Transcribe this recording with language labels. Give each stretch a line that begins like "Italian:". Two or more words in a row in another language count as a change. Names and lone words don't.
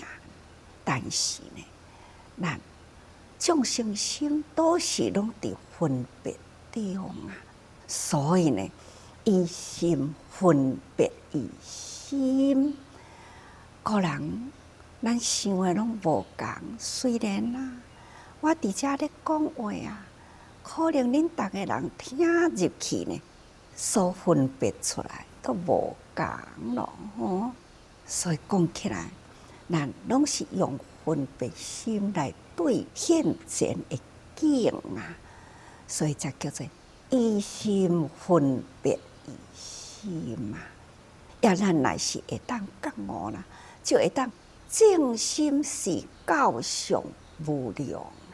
Min Nan Chinese: 但是呢，咱众生心都是拢伫分别地方啊，所以呢，以心分别以心，个人咱想的拢无共。虽然啦，我伫遮咧讲话啊，可能恁逐个人听入去呢，所分别出来都无共咯吼。所以讲起来，咱拢是用分别心来对现前的境啊，所以才叫做以心分别以心嘛。要咱若是会当觉悟啦，就会当正心是教上无量啊！